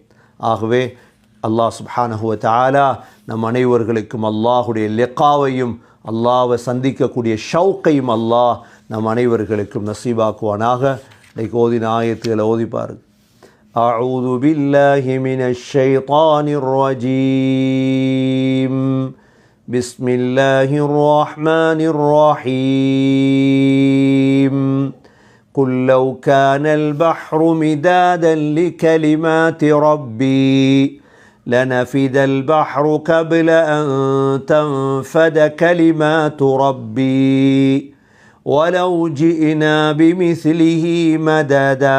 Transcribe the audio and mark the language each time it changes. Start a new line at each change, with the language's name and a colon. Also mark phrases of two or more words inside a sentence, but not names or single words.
Tamil: ஆகவே
Arabic: الله سبحانه وتعالى
Tamil: நம் அனைவர்களுக்கும் அல்லாஹுடைய லிகாவையும் அல்லாஹ்வை சந்திக்கக்கூடிய ஷௌக்கையும் அல்லாஹ் நம் அனைவர்களுக்கும் நசீபாக்குவானாக. இன்றைக்கு ஓதின ஆயத்துகளை ஓதிப்பாரு.
Arabic: أعوذ بالله من الشيطان الرجيم. بسم الله الرحمن الرحيم. قل لو كان البحر مدادا لكلمات ربي لنفد البحر قبل أن تنفد كلمات ربي ولو جئنا بمثله مددا